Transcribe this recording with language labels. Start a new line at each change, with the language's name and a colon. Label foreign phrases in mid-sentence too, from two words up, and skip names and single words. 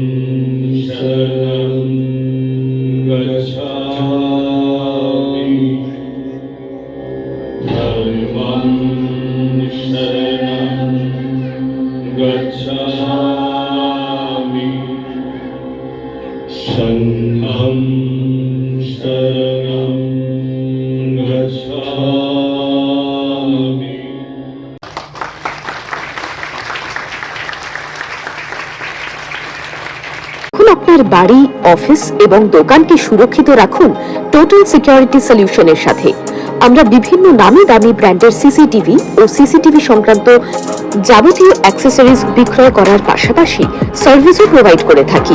Pali: शरणं गच्छामि धर्मं शरणं गच्छामि संघं शरणं गच्छामि।
Bangla: আপনার বাড়ি, অফিস এবং দোকানকে সুরক্ষিত রাখুন টোটাল সিকিউরিটি সলিউশনের সাথে। আমরা বিভিন্ন নামি দামি ব্র্যান্ডের সিসিটিভি ও সিসিটিভি সংক্রান্ত যাবতীয় অ্যাক্সেসরিজ বিক্রয় করার পাশাপাশি
English: serviceও provide
Bangla: করে থাকি।